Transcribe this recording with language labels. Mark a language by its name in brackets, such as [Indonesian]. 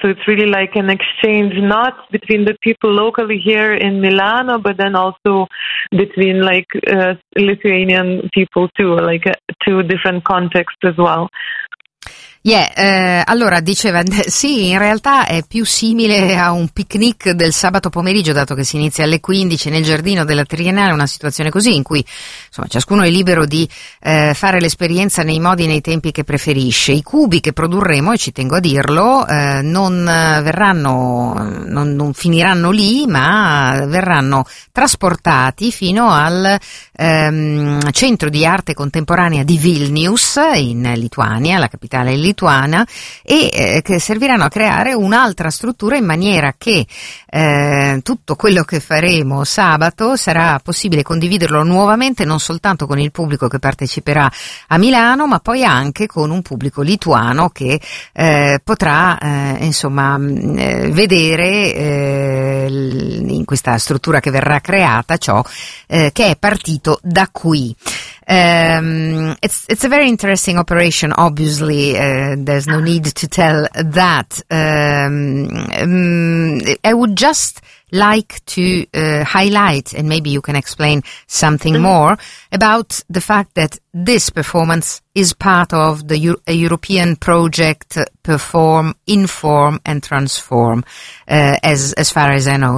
[English] So it's really like an exchange, not between the people locally here in Milano, but then also between Lithuanian people too, two different contexts as well. [Italian] Yeah, allora diceva sì, in realtà è più simile a un picnic del sabato pomeriggio, dato che si inizia alle 15 nel giardino della Triennale, una situazione così in cui insomma ciascuno è libero di fare l'esperienza nei modi e nei tempi che preferisce. I cubi che produrremo, e ci tengo a dirlo, non finiranno lì, ma verranno trasportati fino al Centro di Arte Contemporanea di Vilnius in Lituania, la capitale lituana, e che serviranno a creare un'altra struttura, in maniera che tutto quello che faremo sabato sarà possibile condividerlo nuovamente, non soltanto con il pubblico che parteciperà a Milano, ma poi anche con un pubblico lituano che potrà insomma vedere in questa struttura che verrà creata ciò che è partito da qui. [English] It's a very interesting operation, obviously, there's no need to tell that. I would just like to highlight, and maybe you can explain something more, about the fact that this performance is part of the a European project Perform, Inform and Transform, as far as I know.